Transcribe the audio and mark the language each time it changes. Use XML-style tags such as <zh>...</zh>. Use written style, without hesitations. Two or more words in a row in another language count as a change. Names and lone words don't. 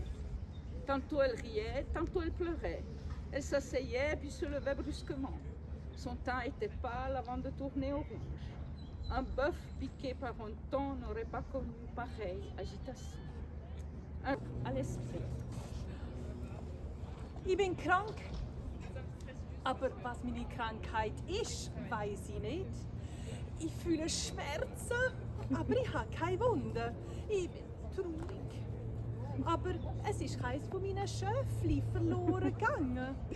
<fr>Tantôt elle riait, tantôt elle pleurait. Elle s'asseyait puis se levait brusquement. Son teint était pâle avant de tourner au rouge. Un bœuf piqué par un thon n'aurait pas connu pareille agitation. À l'esprit.</fr> <de>Ich bin krank. Aber was meine Krankheit ist, weiß ich nicht. Ich fühle Schmerzen, aber ich habe keine Wunden. Ich bin traurig. Aber es ist keines von meinen Schöfli verloren gegangen.</de>